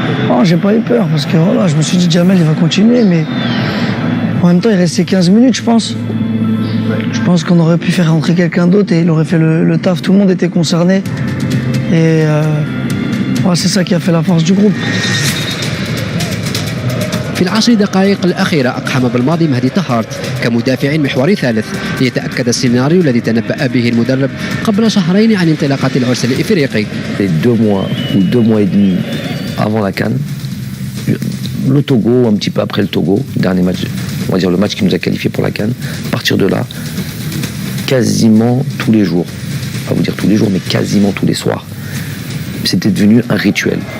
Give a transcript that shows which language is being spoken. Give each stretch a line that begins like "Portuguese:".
French: Oh, j'ai pas eu peur parce que voilà, je me suis dit Jamel il va continuer, mais en même temps il restait 15 minutes je pense. Je pense qu'on aurait pu faire rentrer quelqu'un d'autre et il aurait fait le taf, tout le monde était concerné. Et ouais, c'est ça qui a fait la force du groupe.
Arabic: في العشر دقائق الأخيرة أقحم بالماضي مهدي طهارت كمدافع محوري ثالث ليتأكد السيناريو الذي تنبأ به المدرب قبل شهرين عن انطلاقة العرس الإفريقي.
French: 2 mois ou 2 mois et demi avant la CAN, le Togo, un petit peu après le Togo, dernier match, on va dire le match qui nous a qualifiés pour la CAN, à partir de là, quasiment tous les jours, pas vous dire tous les jours, mais quasiment tous les soirs, c'était devenu un rituel.